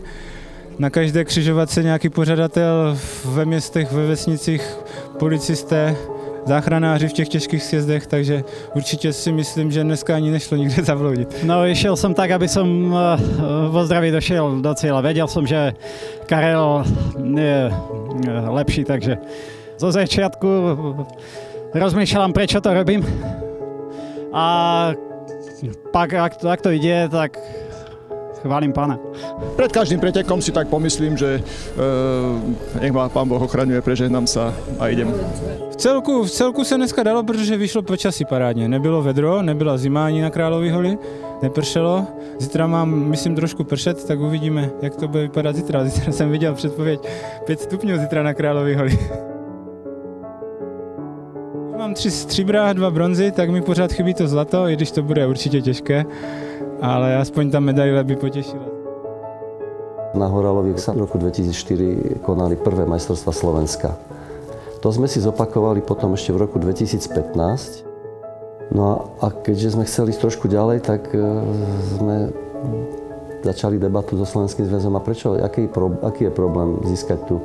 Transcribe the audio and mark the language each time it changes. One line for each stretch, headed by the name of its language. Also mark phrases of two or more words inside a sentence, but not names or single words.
Czech: Na každé křižovatce nějaký pořadatel ve městech, ve vesnicích, policisté, záchranáři v těch těžkých sjezdech, takže určitě si myslím, že dneska ani nešlo nikde zabloudit.
Slovak: No, išiel som tak, aby som vo zdraví došiel do cieľa. Vedel som, že Karel je lepší, takže zo začiatku rozmýšľam, prečo to robím. A pak, ak to ide, tak chválim Pána. Pred každým pretekom si tak pomyslím, že nech ma Pán Boh ochraňuje, prežehnám sa a idem.
Czech: V celku se dneska dalo, protože vyšlo počasí parádně. Nebylo vedro, nebyla zima ani na Králově holi, nepršelo. Zítra mám, myslím, trošku pršet, tak uvidíme, jak to bude vypadat zítra. Zítra jsem viděl předpověď 5 stupňů zítra na Králově holi. Mám 3 stříbra, 2 bronzy, tak mi pořád chybí to zlato, i když to bude určitě těžké, ale aspoň ta medaile by potěšila.
Slovak: Na Horaloviech sa v roku 2004 konali prvé majstrovstvá Slovenska. To sme si zopakovali potom ešte v roku 2015. No a keďže sme chceli ísť trošku ďalej, tak sme začali debatu so Slovenským zväzom a prečo, aký je problém získať tu.